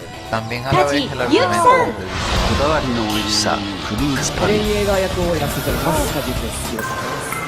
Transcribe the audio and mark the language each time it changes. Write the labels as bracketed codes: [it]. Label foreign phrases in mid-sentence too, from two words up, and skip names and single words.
[es] también a la vez el argumento de Dizzy. [ja] こだわりの美味しさフルーツパンレイエーガー役をやらせてます梶ですよ